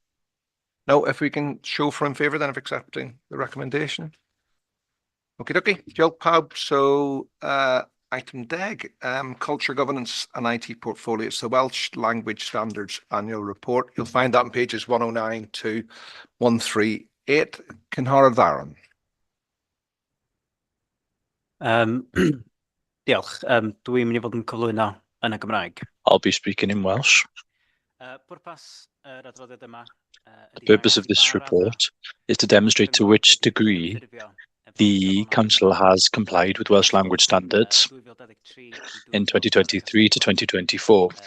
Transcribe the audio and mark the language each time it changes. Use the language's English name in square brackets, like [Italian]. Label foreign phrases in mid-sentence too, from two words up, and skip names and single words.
[English] No, if we can show for in favour then of accepting the recommendation. Okay, Jill Pub. So item DEG, Culture Governance and IT Portfolio. It's the Welsh Language Standards Annual Report. You'll find that on pages 109 to 138. [Welsh] Cynhara Ddaron. Diolch. Dwi'n mynd I fod yn cyflwyno yn y Gymraeg. [English] I'll be speaking in Welsh. The purpose of this report is to demonstrate to which degree the Council has complied with Welsh language standards in 2023 to 2024.